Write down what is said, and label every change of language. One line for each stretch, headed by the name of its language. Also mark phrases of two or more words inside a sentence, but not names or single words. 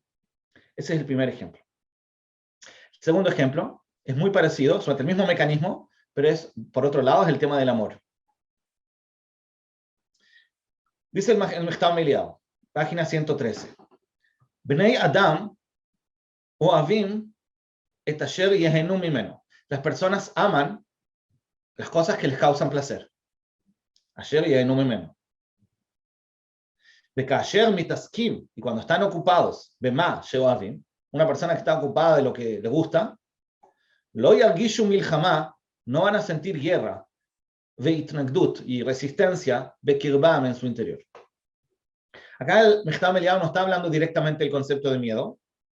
Spanish: Ese es el primer ejemplo. El segundo ejemplo es muy parecido, sobre el mismo mecanismo, pero por otro lado, es el tema del amor. Dice el Mechtav Meliao, página 113.
Hebrew: בני אדם אוהבים את אשר יהנו ממנו.
Spanish: Las personas aman las cosas que les causan placer.
Hebrew: אשר יהנו ממנו. בכאשר מתעסקים,
Spanish: y cuando están ocupados,
Hebrew: במה שאוהבים,
Spanish: una persona que está ocupada de lo que le gusta,
Hebrew: לא ירגישו מלחמה,
Spanish: no van a sentir guerra, veitnagdut, y resistencia, bekirbam, en su interior. Acá el Mechtav Meliao no está hablando directamente del concepto de miedo.